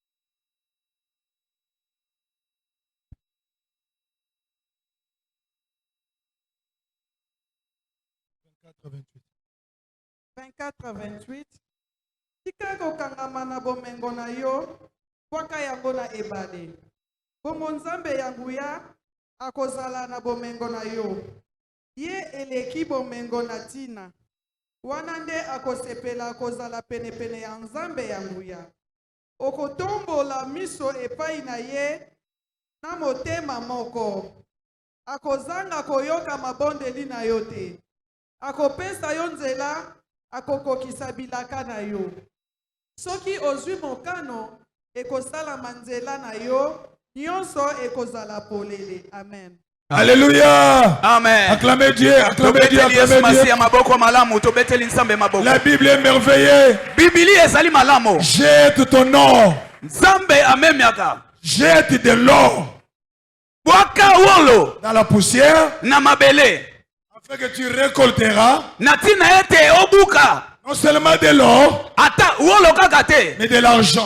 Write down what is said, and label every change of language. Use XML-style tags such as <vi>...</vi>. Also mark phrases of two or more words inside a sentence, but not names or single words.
<fr>à 28. 24 à 28.</fr> <ln>Tika kokangama na bomengo na yo, kwaka yango na ebale. Bongo Nzambe yanguya akozala na bomengo na yo. Ye eleki bomengo na tina. Wana nde akosepela akozala penepene ya Nzambe yanguya. Okotombola miso epai na ye na motema moko. Akozanga koyoka mabondeli na yo te. Akopesa yo nzela, akokokisa bilaka na yo. Soki ozwi mokano, ekosala manzela na yo, nyonso ekozala polele. Amen. Alléluia. Amen.</ln> <fr>Acclamez Dieu, acclamez Dieu, acclamez Dieu. La Bible est merveilleuse. Jette ton or. Jette de l'or dans la poussière afin que tu récolteras non seulement de l'or mais de l'argent.</fr>